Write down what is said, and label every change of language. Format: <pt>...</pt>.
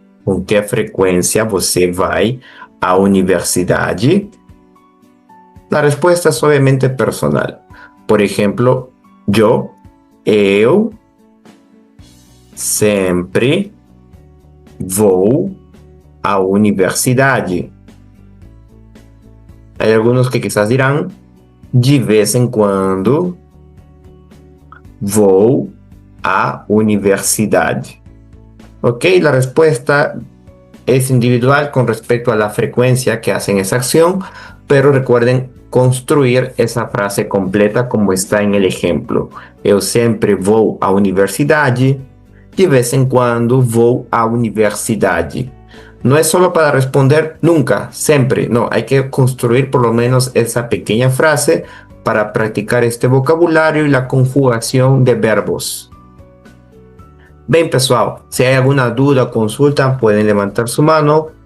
<pt>com que frequência você vai à universidade?</pt> <es>La respuesta es obviamente personal. Por ejemplo,</es> <pt>eu sempre vou à universidade.</pt> <es>Hay algunos que quizás dirán,</es> <pt>de vez em quando vou à universidade.</pt> <es>Ok, la respuesta es individual con respecto a la frecuencia que hacen esa acción, pero recuerden construir esa frase completa como está en el ejemplo.</es> <pt>Eu sempre vou à universidade, de vez em quando vou à universidade.</pt> <es>No es solo para responder nunca, siempre, no, hay que construir por lo menos esa pequeña frase para practicar este vocabulario y la conjugación de verbos. Bien, pessoal, si hay alguna duda o consulta, pueden levantar su mano.</es>